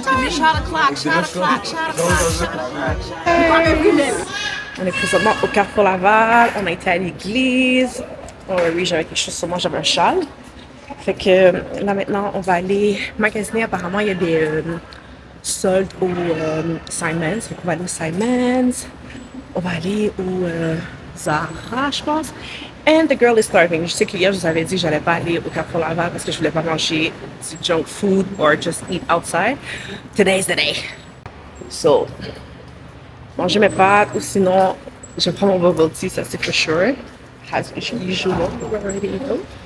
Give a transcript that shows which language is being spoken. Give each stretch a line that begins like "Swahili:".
English: Shot o'clock, shot o'clock, shot o'clock.
French: On est présentement au Carrefour Laval. On a été à l'église. Oh oui, j'avais quelque chose sur moi, j'avais un châle. Fait que là maintenant, on va aller magasiner. Apparemment, il y a des soldes au Simons. Fait qu'on va aller au Simons. On va aller au Zara, je pense.
English: And the girl is starving.
French: Je sais que hier, je vous avais dit que j'allais pas aller au Carrefour Laval parce que je voulais pas manger du junk food
English: or just eat outside. Today's the day.
French: So, manger mes pâtes ou sinon, je prends mon bubble tea, ça c'est for sure.
English: As usual, we're ready to go.